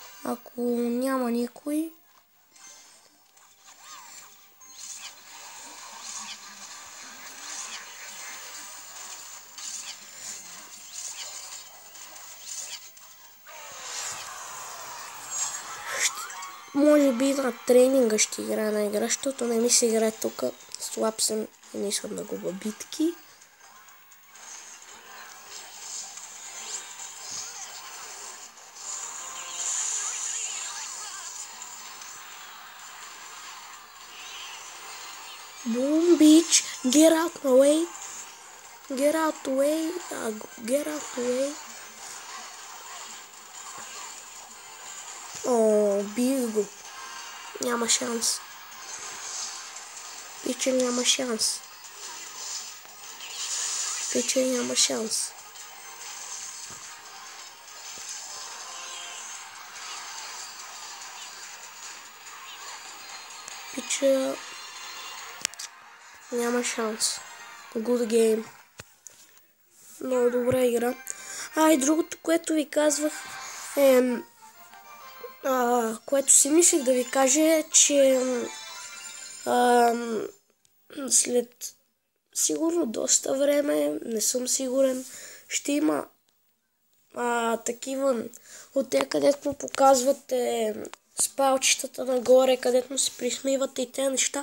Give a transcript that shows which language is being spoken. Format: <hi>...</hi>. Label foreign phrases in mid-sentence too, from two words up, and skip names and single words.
<bg>Ако няма никой, може би на тренинга ще играя на игра, защото не ми се играе тук. Слаб съм и не искам да губя битки.</bg> <en>Boom, bitch, get out my way. Get out the way, get out the way.</en> <bg>О, бих го. Няма шанс. Пича няма шанс. Пича няма шанс. Пича няма шанс.</bg> <en>Good game.</en> <bg>Много добра игра. И другото, което ви казвах което си мислих да ви кажа е, че след сигурно доста време, не съм сигурен, ще има такива от те, където му показвате с палчетата нагоре, където му се присмивате и тези неща.</bg>